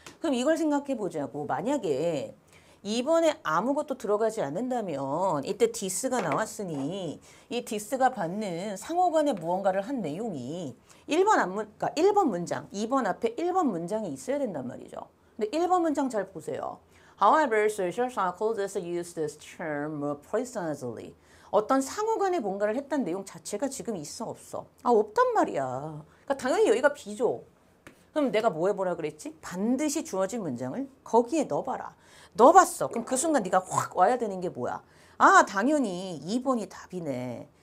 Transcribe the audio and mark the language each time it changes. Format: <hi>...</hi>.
<ko>그럼 이걸 생각해 보자고. 만약에 2번에 아무것도 들어가지 않는다면 이때 this가 나왔으니 이 this가 받는 상호간에 무언가를 한 내용이 1번 문장, 2번 앞에 1번 문장이 있어야 된단 말이죠. 근데 1번 문장 잘 보세요.</ko> <en>However, social psychologists use this term more precisely.</en> <ko>어떤 상호간에 뭔가를 했다는 내용 자체가 지금 있어 없어? 없단 말이야. 그러니까 당연히 여기가 B죠. 그럼 내가 뭐 해보라 그랬지? 반드시 주어진 문장을 거기에 넣어봐라. 넣어봤어. 그럼 그 순간 네가 확 와야 되는 게 뭐야? 당연히 2번이 답이네.</ko>